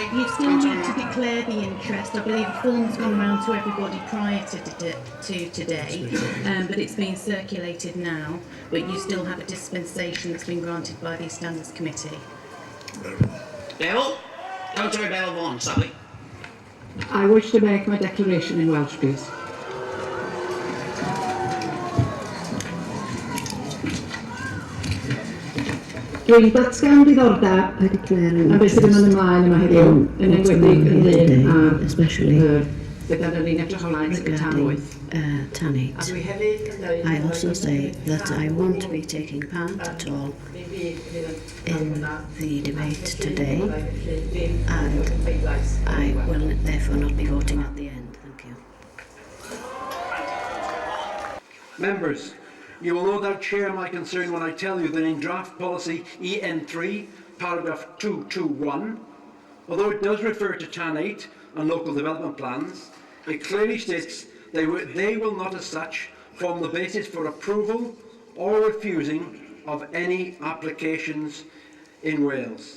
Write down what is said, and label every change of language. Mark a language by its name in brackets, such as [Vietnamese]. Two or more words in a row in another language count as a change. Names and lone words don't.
[English] You still need to declare the interest. I believe the form's gone round to everybody prior to today, but it's being circulated now. But you still have a dispensation that's been granted by the Standards Committee. Beryl? Councillor Beryl Vaughan, sorry. I wish to make my declaration in Welsh, please. [Welsh] Dwi'n datgan diddordeb a beth sydd yn mynd ymlaen yma heddiw yn enwedig ynglyn â'r [English] especially [Welsh] beth ydyn ni'n edrych ymlaen sy'n tan 8. [English] I also say that I won't be taking part at all in the debate today, and I will therefore not be voting at the end. Thank you. Members, you will no doubt share my concern when I tell you that in draft policy EN3, paragraph 221, although it does refer to TAN 8 and local development plans, it clearly states they will not as such form the basis for approval or refusing of any applications in Wales.